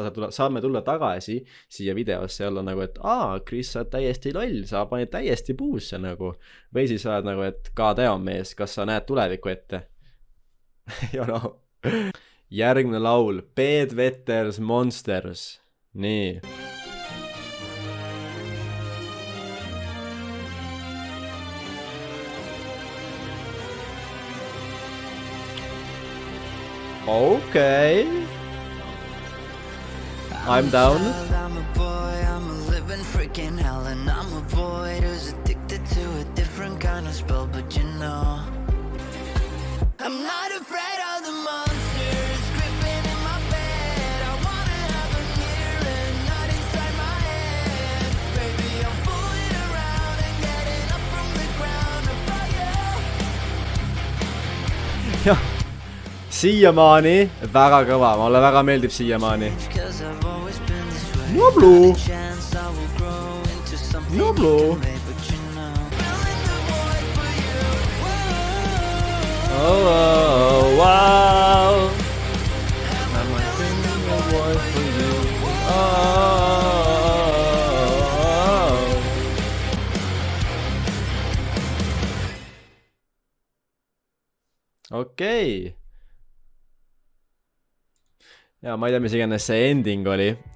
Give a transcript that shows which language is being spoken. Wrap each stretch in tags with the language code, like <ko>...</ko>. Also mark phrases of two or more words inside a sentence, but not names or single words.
<et>Saame tulla tagasi siia videosse ja olla nagu, et Chris, sa oled täiesti loll, sa panid täiesti puusse nagu. Või siis sa oled nagu, et God mees, kas sa näed tuleviku ette? Järgmine laul, Bedwetters Monsters. Nii.</et> <en>Okay. I'm down. I'm a boy, I'm a living freaking hell, and I'm a boy who's addicted to a different kind of spell, but you know I'm not afraid of the monsters creeping in my bed. I wanna have them near and not inside my head. Baby, I'm fooling around and getting up from the ground to fire.</en> <et>Jah. Siiamaani, väga kõva, mulle väga meeldib siiamaani. Noblu! Noblu!</et> <en>Oh, wow! I'm singing a voice for you.</en> <et>Okei. Ja ma ei tea, mis iganes see ending oli.</et>